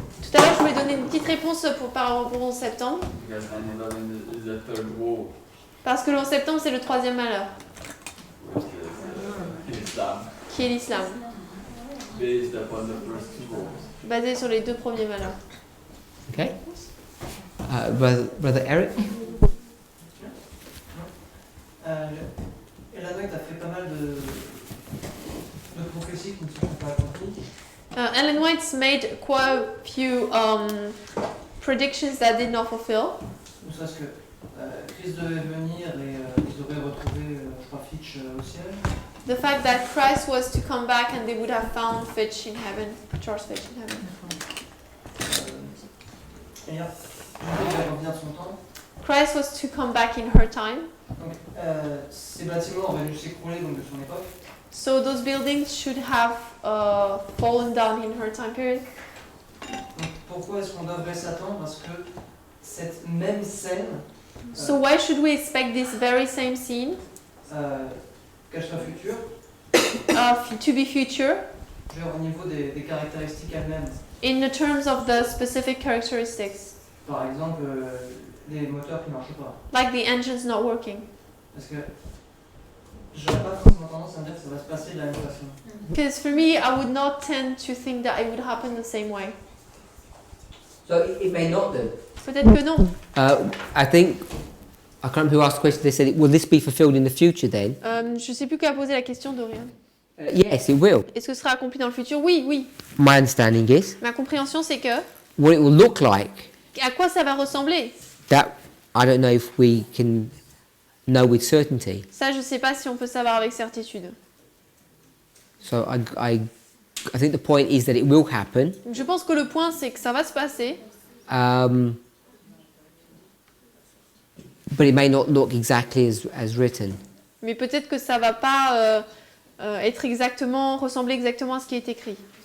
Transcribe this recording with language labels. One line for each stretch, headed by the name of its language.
French: Tout à l'heure, je voulais donner une petite réponse par rapport au 11 septembre.
English: Because 9/11 is the third war,
French: Parce que le 11 septembre, c'est le troisième malheur,
English: which is Islam,
French: qui est l'islam,
English: based upon the first two wars.
French: basé sur les deux premiers malheurs.
English: Okay. Brother Eric?
French: Ellen White a fait pas mal de prophéties qui ne se sont pas accomplies.
English: Ellen White's made quite a few predictions that did not fulfill.
French: Ne serait-ce que Christ devait venir et ils auraient retrouvé, je crois, Fitch au ciel.
English: The fact that Christ was to come back and they would have found Fitch in heaven, Charles Fitch in heaven.
French: Et il devait revenir de son temps.
English: Christ was to come back in her time.
French: Donc, ces bâtiments auraient dû s'écrouler donc de son époque.
English: So those buildings should have fallen down in her time period.
French: Donc, pourquoi est-ce qu'on devrait s'attendre à ce que cette même scène
English: So why should we expect this very same scene
French: qu'elle soit future,
English: to be future
French: au niveau des caractéristiques elles-mêmes?
English: in the terms of the specific characteristics,
French: Par exemple, les moteurs qui ne marchent pas.
English: like the engines not working?
French: Parce que j'aurais pas forcément tendance à me dire que ça va se passer de la même façon.
English: Because for me, I would not tend to think that it would happen the same way. So it may not do.
French: Peut-être que non.
English: I think, I can't remember who asked the question, they said, will this be fulfilled in the future then?
French: Je sais plus qui a posé la question, Dorian.
English: Yes, it will.
French: Est-ce que ce sera accompli dans le futur? Oui, oui.
English: My understanding is,
French: Ma compréhension, c'est que
English: what it will look like,
French: à quoi ça va ressembler?
English: that I don't know if we can know with certainty.
French: Ça, je sais pas si on peut savoir avec certitude.
English: So I think the point is that it will happen.
French: Je pense que le point, c'est que ça va se passer,
English: But it may not look exactly as written.
French: mais peut-être que ça va pas ressembler exactement à ce qui est écrit.